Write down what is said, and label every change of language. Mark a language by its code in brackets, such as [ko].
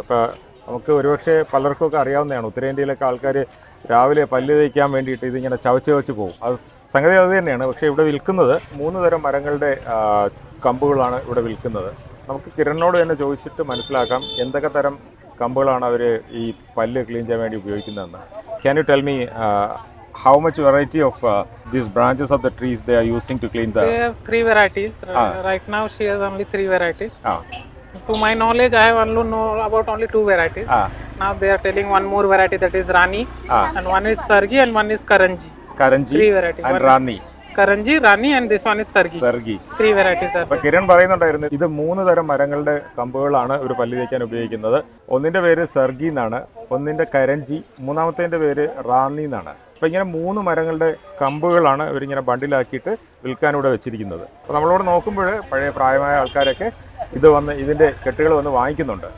[ml] അപ്പോൾ നമുക്ക് ഒരുപക്ഷെ പലർക്കൊക്കെ അറിയാവുന്നതാണ്, ഉത്തരേന്ത്യയിലൊക്കെ ആൾക്കാർ രാവിലെ പല്ല് തേക്കാൻ വേണ്ടിയിട്ട് ഇതിങ്ങനെ ചവച്ച് പോകും. അത് സംഗതി അത് തന്നെയാണ്. പക്ഷേ ഇവിടെ വിൽക്കുന്നത് 3 തരം മരങ്ങളുടെ കമ്പുകളാണ് ഇവിടെ വിൽക്കുന്നത്. നമുക്ക് കിരണിനോട് തന്നെ ചോദിച്ചിട്ട് മനസ്സിലാക്കാം എന്തൊക്കെ തരം കമ്പുകളാണ് അവർ ഈ പല്ല് ക്ലീൻ ചെയ്യാൻ വേണ്ടി ഉപയോഗിക്കുന്നതെന്ന്. [en] Can you tell me how much variety of these branches of the trees they are using to clean the... They have 3 varieties. Right now she has only 3 varieties. To my knowledge, I have only know about only 2 varieties. Now they are telling one more variety, that is Rani, and one is Sargi and one is Karanji. [ml] കരഞ്ചി [en] Three varieties. And Rani, Karanji, Rani, and this one is Sargi. [ml] സർഗി. [en] Three varieties are [ml] അപ്പൊ കിരൺ പറയുന്നുണ്ടായിരുന്നു ഇത് 3 തരം മരങ്ങളുടെ കമ്പുകളാണ് ഒരു പല്ല് തേക്കാൻ ഉപയോഗിക്കുന്നത്. ഒന്നിന്റെ പേര് സർഗി എന്നാണ്, ഒന്നിന്റെ കരഞ്ചി, മൂന്നാമത്തേന്റെ പേര് റാന്നി എന്നാണ്. അപ്പൊ ഇങ്ങനെ 3 മരങ്ങളുടെ കമ്പുകളാണ് ഇവരിങ്ങനെ ബണ്ടിലാക്കിയിട്ട് വിൽക്കാനിവിടെ വെച്ചിരിക്കുന്നത്. അപ്പൊ നമ്മളോട് നോക്കുമ്പോൾ പഴയ പ്രായമായ ആൾക്കാരൊക്കെ ഇത് വന്ന് ഇതിന്റെ കെട്ടുകൾ വന്ന് വാങ്ങിക്കുന്നുണ്ട്.